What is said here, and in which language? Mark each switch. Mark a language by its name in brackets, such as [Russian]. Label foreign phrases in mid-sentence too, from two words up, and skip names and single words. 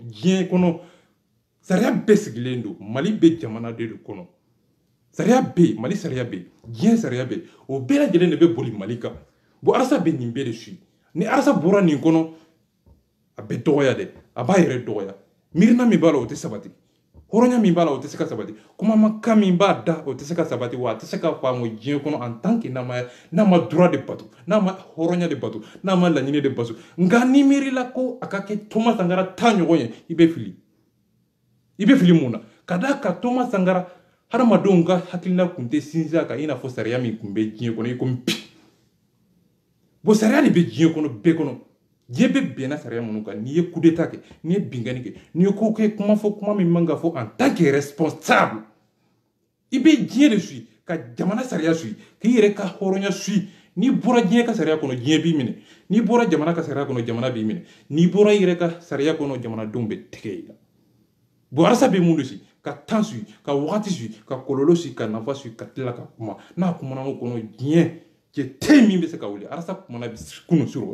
[Bambara] diɲɛ kɔnɔ sariya bɛɛ sigilen don mali bɛ jamana de kɔnɔ sariya bɛ yen mali sariya bɛ yen diɲɛ sariya bɛ yen o bɛɛ lajɛlen de bɛ boli mali kan bon arasa bɛ nin bɛɛ de suit ni arasa bɔra nin kɔnɔ a bɛ dɔgɔya dɛ a b'a yɛrɛ dɔgɔya miirina min b'a la o tɛ sabati hɔrɔnya min b'a la o tɛ se ka sabati kumakan min b'a da o tɛ se ka sabati wa a tɛ se ka faamu diɲɛ kɔnɔ [French] en tant que [Bambara] n'a ma [French] droit de [Bambara] bato n'a ma hɔrɔnya de bato n'a ma laɲini de bato nka ni miirila ko a ka kɛ Thomas Sankara ta ɲɔgɔn ye i bɛ fili mun na ka d'a kan Thomas Sankara hadamadenw ka hakilina tun tɛ sinsin a kan i n'a fɔ sariya min tun bɛ diɲɛ kɔnɔ i komi bi bon sariya de bɛ diɲɛ kɔnɔ bɛɛ kɔnɔ diɲɛ bɛ bɛnna sariya minnu kan n'i ye [French] coup d'état [Bambara] kɛ n'i ye binkani kɛ n'i ye ko kɛ kuma fɔ kuma min man ka fɔ [French] en tant que responsable [Bambara] i bɛ diɲɛ de suit ka jamana sariya suit k'i yɛrɛ ka hɔrɔnya suit n'i bɔra diɲɛ ka sariya kɔnɔ diɲɛ b'i minɛ n'i bɔra jamana ka sariya kɔnɔ jamana b'i minɛ n'i bɔra i yɛrɛ ka sariya kɔnɔ jamanadenw bɛ tigɛ i la bon arasa bɛ mun de suit ka temps suit ka wagati suit ka kɔlɔlɔ suit ka nafa suit ka tila ka kuma n'a kumana o kɔnɔ diɲɛ cɛ tɛ min bɛ se ka wuli arasa kumana kunu sɔrɔ